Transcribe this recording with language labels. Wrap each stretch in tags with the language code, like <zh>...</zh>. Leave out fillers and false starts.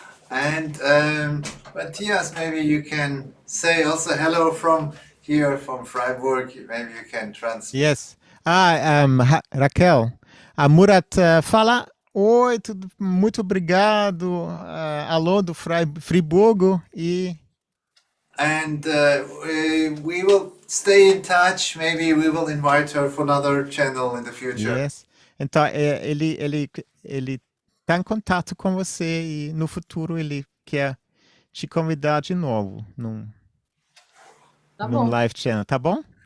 <en>And Matthias, maybe you can say also hello from here, from Freiburg. Maybe you can translate. Yes.</en> <pt>Raquel, a Murat fala: oi, muito obrigado. Alô do Friburgo e...</pt> <en>And we will stay in touch. Maybe we will invite her for another channel in the future. Yes.</en> <pt>Então, ele está em contato com você e no futuro ele quer te convidar de novo num live channel, tá bom?</pt>